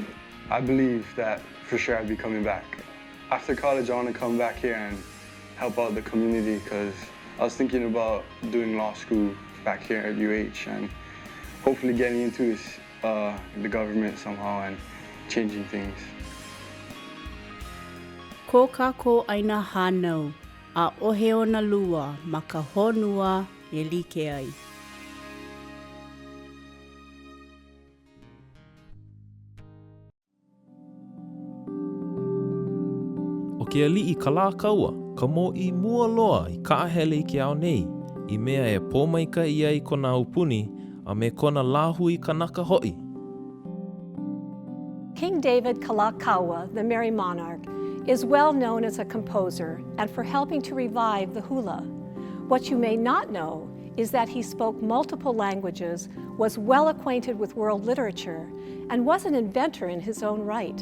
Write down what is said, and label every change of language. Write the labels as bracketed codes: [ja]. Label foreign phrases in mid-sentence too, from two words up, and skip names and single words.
[en] I believe that for sure I'll be coming back. After college, I want to come back here and help out the community because I was thinking about doing law school back here at UH and hopefully getting into the government somehow and changing things. [haw] Ko kākou aina hānau, a ohe ona lua ma ka honua e like ai. O ke ali'i ka lā kaua, ka mō I mua loa I kaʻahele I ke ao nei, I mea e pōmaika I ai kona upuni, a me kona lāhui kanaka ho'i. [en] King David Kalakaua, the Merry Monarch, is well known as a composer and for helping to revive the hula. What you may not know is that he spoke multiple languages, was well acquainted with world literature, and was an inventor in his own right.